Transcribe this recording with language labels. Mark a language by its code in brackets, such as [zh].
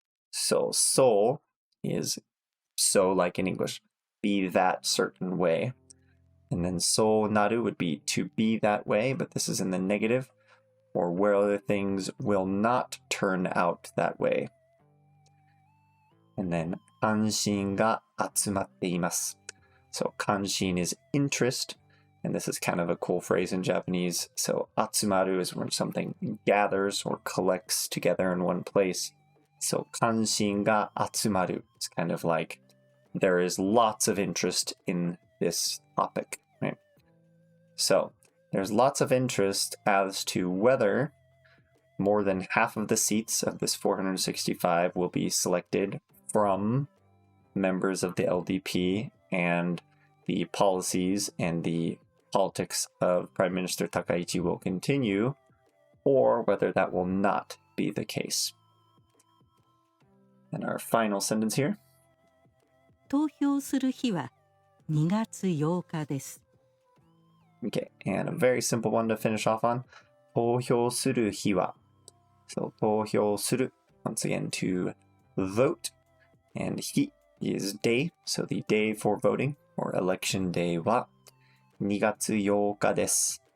[en] So is so like in English, be that certain way. And then そうなる would be to be that way, but this is in the negative, or where things will not turn out that way. [ja] And then 関心が集まっています. [en] So 関心 is interest, and this is kind of a cool phrase in Japanese. So 集まる is when something gathers or collects together in one place. [ja] So 関心が集まる. [en] It's kind of like there is lots of interest in this topic, right? So there's lots of interest as to whether more than half of the seats of this 465 will be selected from members of the LDP, and the policies and the politics of Prime Minister Takaichi will continue, or whether that will not be the case. And our final sentence here. [ja] 投票する日は2月8日です。 [en] Okay, and a very simple one to finish off on. [ja] 投票する日は. [en] So 投票する, once again, to vote. And 日 is day, so the day for voting, or election day [ja] は2月8日です.